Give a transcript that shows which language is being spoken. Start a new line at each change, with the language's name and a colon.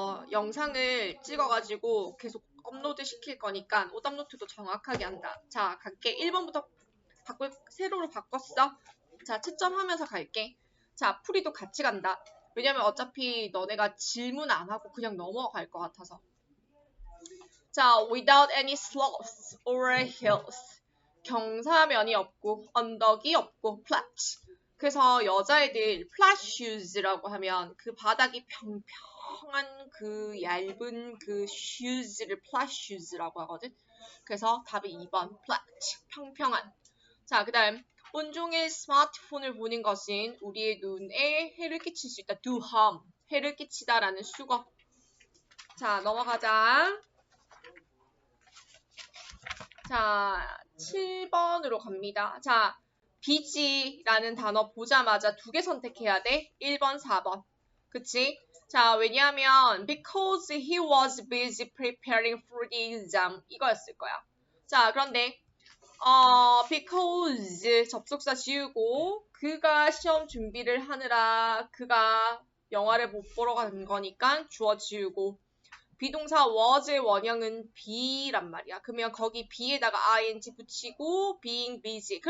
Korean: 영상을 찍어가지고 계속 업로드 시킬 거니까 오답노트도 정확하게 한다. 자, 갈게. 1번부터 세로로 바꿨어. 자, 채점하면서 갈게. 자, 풀이도 같이 간다. 왜냐면 어차피 너네가 질문 안 하고 그냥 넘어갈 것 같아서. 자,
English: without any slopes or hills.
Korean: 경사면이 없고 언덕이 없고 flat. 그래서 여자애들 flat shoes라고 하면 그 바닥이 평평한 그 얇은 그 shoes를 flat shoes라고 하거든. 그래서 답이 2번 flat. 평평한. 자, 그 다음 온종일 스마트폰을 보는 것은 우리의 눈에 해를 끼칠 수 있다.
English: do harm.
Korean: 해를 끼치다라는 수거. 자, 넘어가자. 자, 7번으로 갑니다. 자, busy라는 단어 보자마자 두 개 선택해야 돼. 1번, 4번. 그치? 자, 왜냐하면
English: because he was busy preparing for the exam
Korean: 이거였을 거야. 자, 그런데 because 접속사 지우고 그가 시험 준비를 하느라 그가 영화를 못 보러 간 거니까 주어 지우고 비동사 was의 원형은 be란 말이야. 그러면 거기 be에다가 ing 붙이고
English: being busy.